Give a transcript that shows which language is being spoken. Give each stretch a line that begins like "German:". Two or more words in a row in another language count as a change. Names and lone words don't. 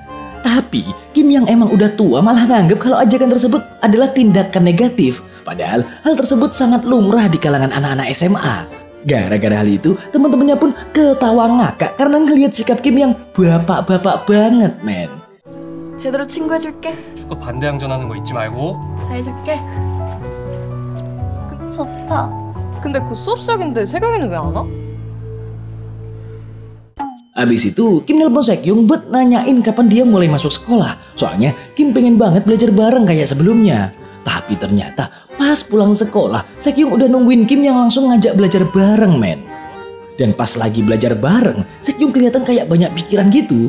Indonesian: Tapi, Kim yang emang udah tua malah nganggep kalau ajakan tersebut adalah tindakan negatif. Padahal, hal tersebut sangat lumrah di kalangan anak-anak SMA. Gara-gara hal itu, teman-temannya pun ketawa ngakak karena ngelihat sikap Kim yang bapak-bapak banget, men.
Korean: 제대로 친구해줄게. 축구 반대항전하는 거 잊지 말고. 잘해줄게. 좋다. 근데 곧 수업 시작인데 세경이는 왜 안 와?
Indonesian: Abis itu, Kim nelpon Sekyung buat nanyain kapan dia mulai masuk sekolah. Soalnya Kim pengen banget belajar bareng kayak sebelumnya. Tapi ternyata pas pulang sekolah, Sekyung udah nungguin Kim yang langsung ngajak belajar bareng men. Dan pas lagi belajar bareng, Sekyung kelihatan kayak banyak pikiran gitu.